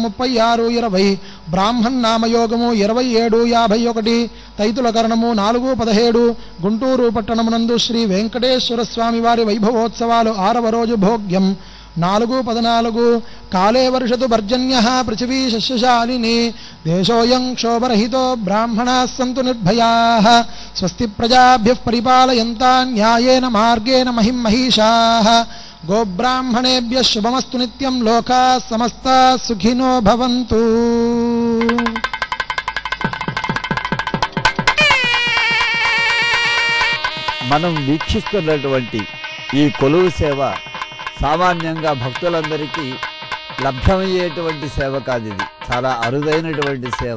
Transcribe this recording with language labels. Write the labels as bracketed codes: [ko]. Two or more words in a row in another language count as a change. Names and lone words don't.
[te] 36/20 బ్రాహ్మణ నామయోగము 27/51 తైతుల కరణము 4/17 గుంటూరు పట్టణమునందు శ్రీ వెంకటేశ్వర స్వామి వారి వైభవోత్సవాలు 6వ రోజు భోగ్యం 4/14 [sa] కాలే వర్షతు పర్జన్యః పృథివీ శస్యశాలిని దేశోయం క్షోభరహితో బ్రాహ్మణాः సంతు నిర్భయాः స్వస్తి ప్రజాభ్యః పరిపాలయంతాన్ న్యాయేన మార్గేణ మహిం మహిషాः గోబ్రాహ్మణేభ్యः శుభమస్తు నిత్యం లోకాः సమస్తాः సుఖినో భవంతు. [te] మనం వీక్షిస్తున్నటువంటి ఈ కొలువు సేవ సామాన్యంగా భక్తులందరికీ లభ్యమయ్యేటువంటి సేవ కాదు. ఇది చాలా అరుదైనటువంటి సేవ.